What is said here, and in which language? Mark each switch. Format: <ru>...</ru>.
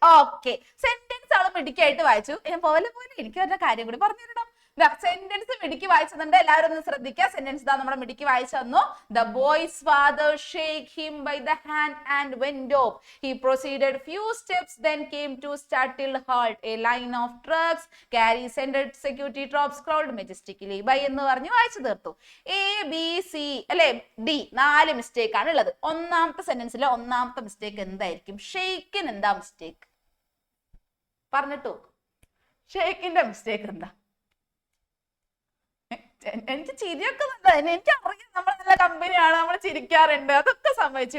<ml>Okay, sentence അവള് മിടുക്കിയായിട്ട് വായിച്ചു. ഞാൻ പോലെ എനിക്ക് ഒരു കാര്യം കൂടി പറഞ്ഞു തരണം. സെന്റൻസ് മിടുക്കി വായിച്ചതുണ്ട്, എല്ലാവരും ഒന്ന് ശ്രദ്ധിക്കുക. സെന്റൻസ് ഇതാ നമ്മുടെ മിടുക്കി വായിച്ചു തന്നു.</ml> <en>The boy's father shake him by the hand and went off. He proceeded few steps, then came to startled halt. A line of trucks carry centered security troops crawled majestically by</en> <ml>എന്ന് പറഞ്ഞ് വായിച്ചു തീർത്തു. ABC അല്ലെ D 4 mistake ആണ് ഉള്ളത്. ഒന്നാമത്തെ സെന്റൻസിലെ ഒന്നാമത്തെ mistake എന്തായിരിക്കും? ഷെയ്ക്കിന് എന്താ മിസ്റ്റേക്ക് പറഞ്ഞിട്ടു? ഷെയ്ക്കിന്റെ മിസ്റ്റേക്ക് എന്താ? എനിക്ക് ചിരിയൊക്കെ എനിക്ക് അറിയാം, നമ്മൾ നല്ല കമ്പനിയാണ്, നമ്മൾ ചിരിക്കാറുണ്ട്, അതൊക്കെ സംഭവിച്ചു.</ml>